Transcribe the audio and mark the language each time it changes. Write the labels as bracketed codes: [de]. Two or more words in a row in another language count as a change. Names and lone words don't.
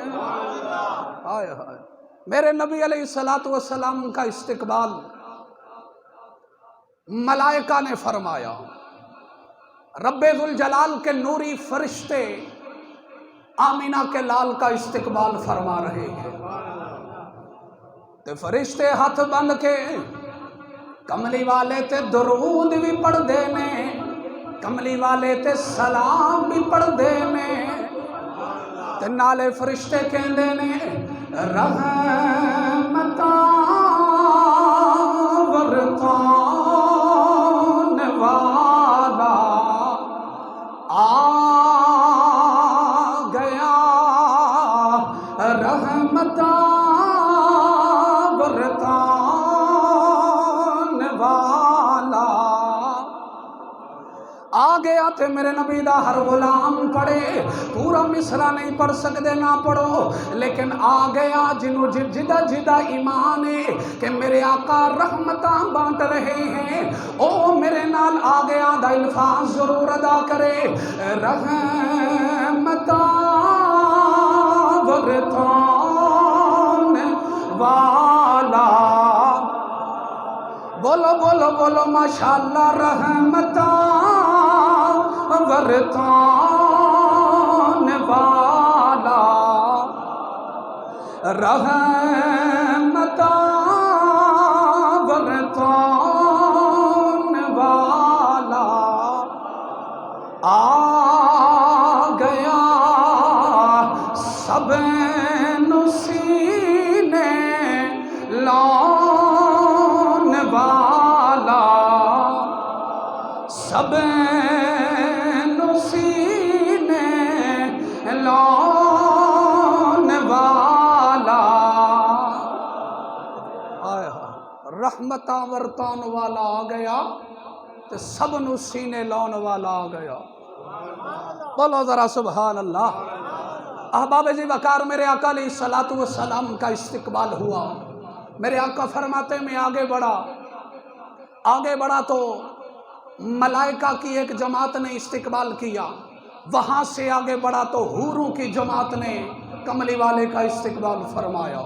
[ur] آئے ہائے، میرے نبی علیہ السلام کا استقبال ملائکہ نے فرمایا، رب ذوالجلال کے نوری فرشتے آمینہ کے لال کا استقبال فرما رہے ہیں، [pa] تے فرشتے ہاتھ بند کے کملی والے تے درود بھی پڑھ دینے، کملی والے تے سلام بھی پڑھ دینے، تے نالے فرشتے کہندے نے رحمتاں برتان والا آ گیا، رحمتاں برتان والا آ گیا۔ تے میرے نبی دا ہر غلام پڑھے، پورا مصرع نہیں پڑھ سکتے نہ پڑھو، لیکن آ گیا جنہوں جدہ جدہ ایمان ہے کہ میرے آقا رحمتاں بانٹ رہے ہیں، او میرے نال آ گیا دا الفاظ ضرور ادا کرے، رحمتاں برتان والا، بولو بولو بولو ماشاءاللہ، رحمتاں برتان والا، رحمتاں برتان والا آ گیا، سب سینے لان والا، سب سینے لان والا، آئے رحمتاں ورتان والا آ گیا، تو سب نو سینے لان والا آ گیا۔ [ur] بولو ذرا سبحان اللہ۔ احباب جی وقار، میرے آقا علیہ السلام کا استقبال ہوا، میرے آقا فرماتے میں آگے بڑھا تو ملائکہ کی ایک جماعت نے استقبال کیا، وہاں سے آگے بڑھا تو حوروں کی جماعت نے کملی والے کا استقبال فرمایا۔